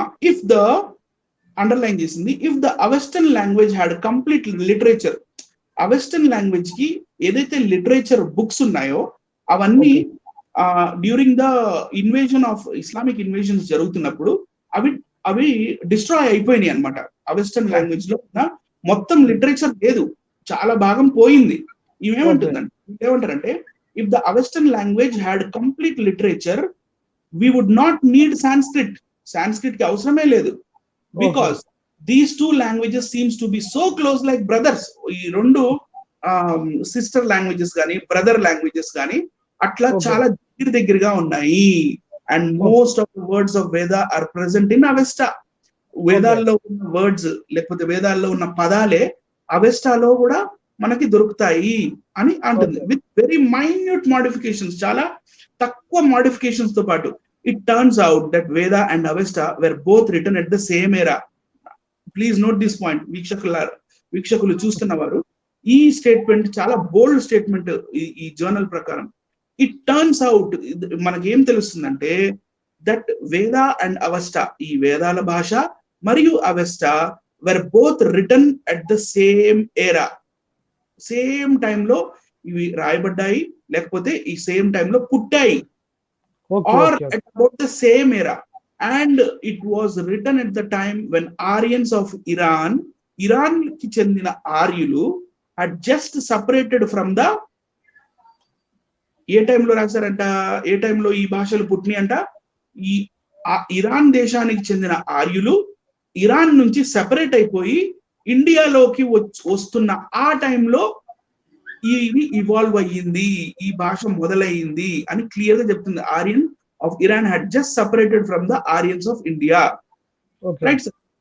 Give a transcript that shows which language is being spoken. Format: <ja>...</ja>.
<en>if the underline చేసింది, if the Avestan language had complete literature,</en> <te>అవెస్టర్న్ language కి ఏదైతే literature books ఉన్నాయో అవన్నీ</te> <en>during the invasion of Islamic invasions</en> <te>జరుగుతున్నప్పుడు అవి డిస్ట్రాయ్ అయిపోయినాయి అనమాట. అవెస్టర్న్ లాంగ్వేజ్ లో ఉన్న మొత్తం లిటరేచర్ లేదు, చాలా భాగం పోయింది. ఏమంటారంటే</te> <en>if the Avestan language had complete literature we would not need Sanskrit</en> <te>కి అవసరమే లేదు.</te> <en>Because these 2 languages seems to be so close like brothers.</en> <te>ఈ 2 సిస్టర్ లాంగ్వేజెస్ కానీ బ్రదర్ లాంగ్వేజెస్ కానీ అట్లా చాలా దగ్గరగా ఉన్నాయి.</te> <en>And most of the words of Veda are present in Avesta.</en> <te>వేదాల్లో ఉన్న వర్డ్స్ లేకపోతే వేదాల్లో ఉన్న పదాలే అవెస్టాలో కూడా మనకి దొరుకుతాయి అని అంటుంది.</te> <en>with very minute modifications,</en> <te>చాలా తక్కువ మోడిఫికేషన్స్ తో పాటు.</te> <en>It turns out that Veda and Avesta were both written at the same era. Please note this point.</en> <te>వీక్షకులు చూస్తున్నవారు, ఈ స్టేట్మెంట్ చాలా బోల్డ్ స్టేట్మెంట్ ఈ జర్నల్ ప్రకారం.</te> <en>it turns out</en> <te>మనకి ఏం తెలుస్తుందంటే</te> <en>that Veda and Avesta,</en> <te>ఈ వేదాల భాష మరియు Avesta</te> <en>Were both written at the same era.</en> <te>సేమ్ టైంలో ఇవి రాయబడ్డాయి, లేకపోతే ఈ సేమ్ టైంలో పుట్టాయి,</te> <en>Are at about the same era. And it was written at the time when Aryans of Iran</en> <te>ki chendina Aryulu</te> <en>had just separated from the</en> <te>ఏ టైంలో రాశారంట, ఏ టైంలో ఈ భాషలు పుట్టినాయి అంట. ఈ ఇరాన్ దేశానికి చెందిన ఆర్యులు ఇరాన్ నుంచి సెపరేట్ అయిపోయి ఇండియాలోకి వస్తున్న ఆ టైంలో ఇవి ఇవాల్వ్ అయ్యింది, ఈ భాష మొదలయ్యింది అని క్లియర్ గా చెప్తుంది.</te> <en>Aryan of Iran had just separated from the Aryans of India. Okay. Right, sir?</en>